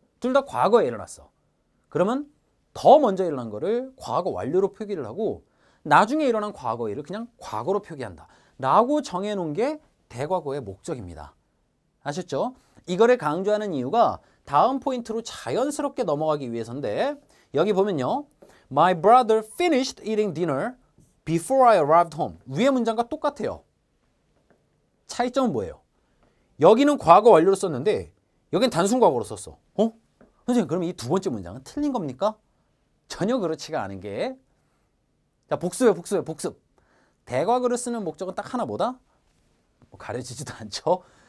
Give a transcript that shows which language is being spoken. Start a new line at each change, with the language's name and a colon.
Korean: 둘 다 과거에 일어났어. 그러면 더 먼저 일어난 거를 과거 완료로 표기를 하고 나중에 일어난 과거 일을 그냥 과거로 표기한다 라고 정해놓은 게 대과거의 목적입니다. 아셨죠? 이거를 강조하는 이유가 다음 포인트로 자연스럽게 넘어가기 위해서인데 여기 보면요.
English: My brother finished eating dinner before I arrived home.
Korean: 위의 문장과 똑같아요. 차이점은 뭐예요? 여기는 과거 완료로 썼는데 여긴 단순 과거로 썼어. 선생님, 그럼 이 두 번째 문장은 틀린 겁니까? 전혀 그렇지가 않은 게 자, 복습. 대과거를 쓰는 목적은 딱 하나 뭐다? 가려지지도 않죠.